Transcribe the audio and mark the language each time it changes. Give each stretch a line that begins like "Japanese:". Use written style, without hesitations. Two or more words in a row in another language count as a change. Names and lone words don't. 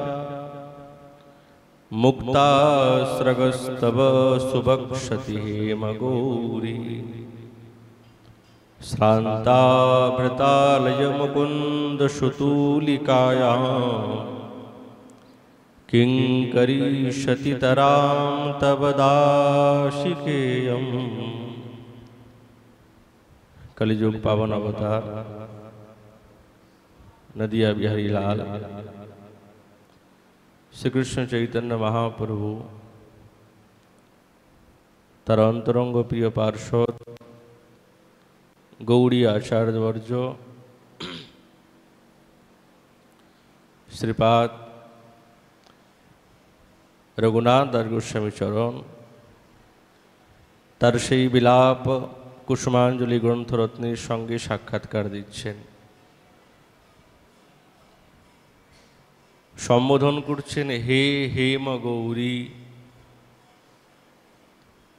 Sanskrit: मुक्ता स्रगस्तव सुभक्षति हेमगौरी श्रान्ताभृतालय मुकुन्द सुतूलिकायां किंकरीषति तरां तव दाशिकेयम्।
Bangla: কলিযুগ পাবন অবতার নদীয়া বিহারী লাল শ্রী কৃষ্ণ চৈতন্য মহাপ্রভু তার অন্তরঙ্গ প্রিয় পার্ষদ গৌড়ী আচার্যবর্য শ্রীপাদ রঘুনাথ দাস গোস্বামী চরণ তার সেই বিলাপ কুসুমাঞ্জলি গ্রন্থরত্নের সঙ্গে সাক্ষাৎকার দিচ্ছেন, সম্বোধন করছেন হে হেম গৌরী।